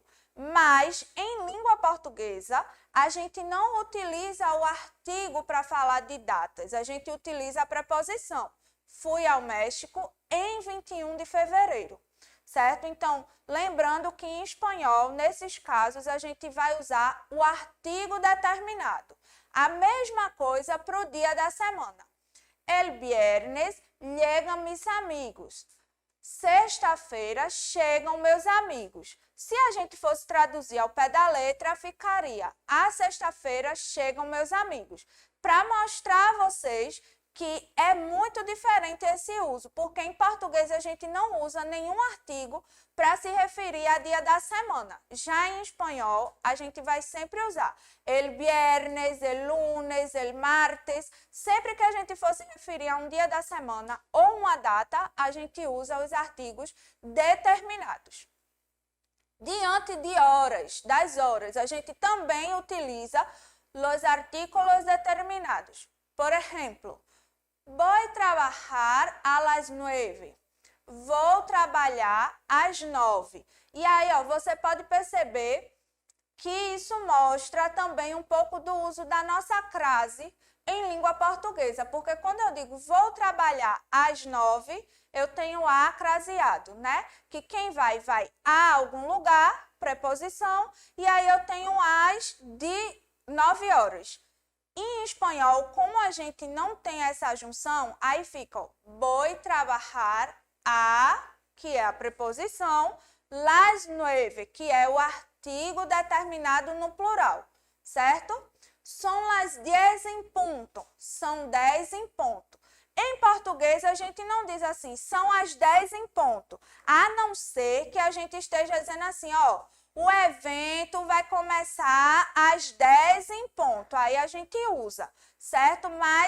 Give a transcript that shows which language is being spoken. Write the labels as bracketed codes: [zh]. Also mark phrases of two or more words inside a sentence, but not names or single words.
[pt] Mas, em língua portuguesa, a gente não utiliza o artigo para falar de datas. A gente utiliza a preposição. Fui ao México em 21 de fevereiro. Certo? Então, lembrando que em espanhol, nesses casos, a gente vai usar o artigo determinado. A mesma coisa para o dia da semana. [es] El viernes llegan mis amigos. [pt] Sexta-feira chegam meus amigos. Se a gente fosse traduzir ao pé da letra, ficaria a sexta-feira chegam meus amigos. Para mostrar a vocês que é muito diferente esse uso, porque em português a gente não usa nenhum artigo para se referir a dia da semana. Já em espanhol, a gente vai sempre usar [es] el viernes, el lunes, el martes. [pt] Sempre que a gente for se referir a um dia da semana ou uma data, a gente usa os artigos determinados. Diante de horas, das horas, a gente também utiliza os artículos determinados. Por exemplo, [es] voy trabajar a las 9. [pt] Vou trabalhar às 9. E aí, ó, você pode perceber que isso mostra também um pouco do uso da nossa crase em língua portuguesa. Porque quando eu digo vou trabalhar às 9, eu tenho a craseado, né? Que quem vai a algum lugar, preposição, e aí eu tenho as de 9 horas. Em espanhol, como a gente não tem essa junção, aí fica [es] voy trabajar a, [pt] que é a preposição, las 9, que é o artigo determinado no plural, certo? São las 10 em ponto, são 10 em ponto. Em português, a gente não diz assim, são as 10 em ponto, a não ser que a gente esteja dizendo assim, ó, o evento vai começar às 10 em ponto, aí a gente usa, certo?